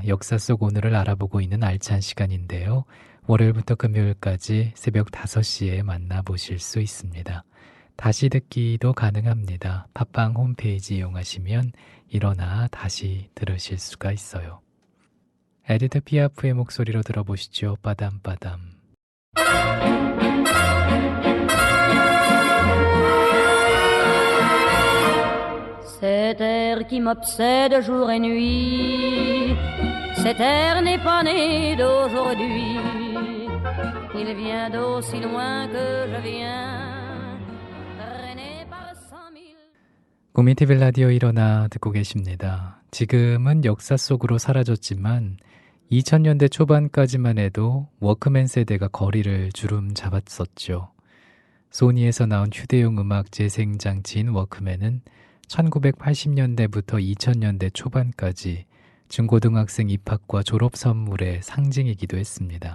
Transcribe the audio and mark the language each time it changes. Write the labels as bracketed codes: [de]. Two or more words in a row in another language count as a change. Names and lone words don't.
[ko] 역사 속 오늘을 알아보고 있는 알찬 시간인데요. 월요일부터 금요일까지 새벽 5시에 만나보실 수 있습니다. 다시 듣기도 가능합니다. 팟빵 홈페이지 이용하시면 일어나 다시 들으실 수가 있어요. 에디트 피아프의 목소리로 들어보시죠. 빠담빠담. [fr] Cet air qui m'obsède jour et nuit, cet air n'est pas né d'aujourd'hui, il vient d'aussi loin que je viens, traîné par 100 000. [ko] 국민TV 라디오 일어나 듣고 계십니다. 지금은 역사 속으로 사라졌지만 2000년대 초반까지만 해도 워크맨 세대가 거리를 주름 잡았었죠. 소니에서 나온 휴대용 음악 재생장치인 워크맨은 1980년대부터 2000년대 초반까지 중고등학생 입학과 졸업 선물의 상징이기도 했습니다.